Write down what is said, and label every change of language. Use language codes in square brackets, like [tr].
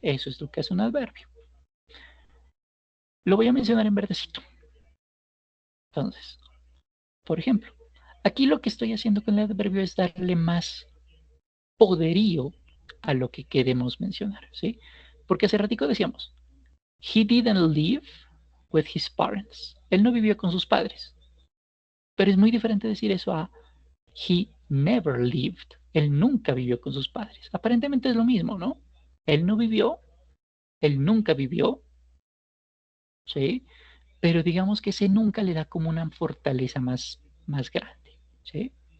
[es] Eso es lo que hace un adverbio. Lo voy a mencionar en verdecito. Entonces, por ejemplo, aquí lo que estoy haciendo con el adverbio es darle más poderío a lo que queremos mencionar, ¿sí? Porque hace ratico decíamos, [en] he didn't live with his parents. [es] Él no vivió con sus padres. Pero es muy diferente decir eso a [en] he never lived. [es] Él nunca vivió con sus padres. Aparentemente es lo mismo, ¿no? Él no vivió, él nunca vivió, ¿sí? Pero digamos que ese nunca le da como una fortaleza más grande, ¿sí?